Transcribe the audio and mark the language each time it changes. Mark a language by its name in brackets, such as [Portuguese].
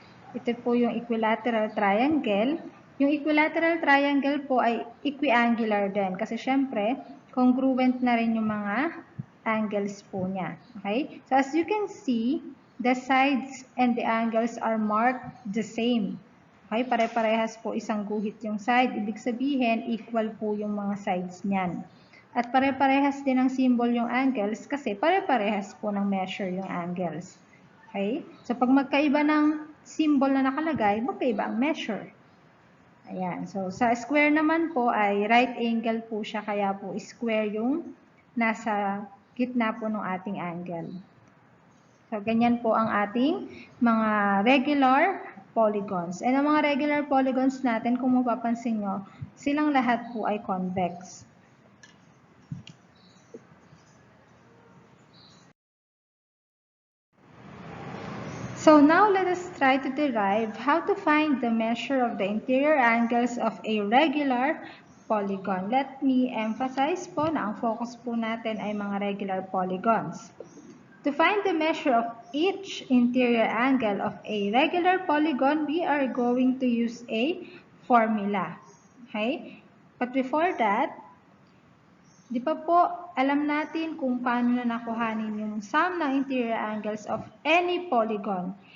[Filipino] Ito po yung equilateral triangle. Yung equilateral triangle po ay equiangular din kasi syempre congruent na rin yung mga angles po niya. Okay? [English] So as you can see, the sides and the angles are marked the same. [Filipino] Okay? Pare-parehas po isang guhit yung side. Ibig sabihin, equal po yung mga sides niyan. At pare-parehas din ang symbol yung angles kasi pare-parehas po ng measure yung angles. Okay? So, pag magkaiba ng symbol na nakalagay, magkaiba ang measure. Ayan. So, sa square naman po ay right angle po siya, kaya po square yung nasa gitna po ng ating angle. So, ganyan po ang ating mga regular polygons. And ang mga regular polygons natin, kung mapapansin nyo, silang lahat po ay convex. [English] So now let us try to derive how to find the measure of the interior angles of a regular polygon. Let me emphasize [Filipino] po na ang focus po natin ay mga regular polygons. [English] To find the measure of each interior angle of a regular polygon, we are going to use a formula. [Filipino] Okay? [English] But before that, [Filipino] di pa po alam natin kung paano na nakuhanin yung sum ng interior angles of any polygon.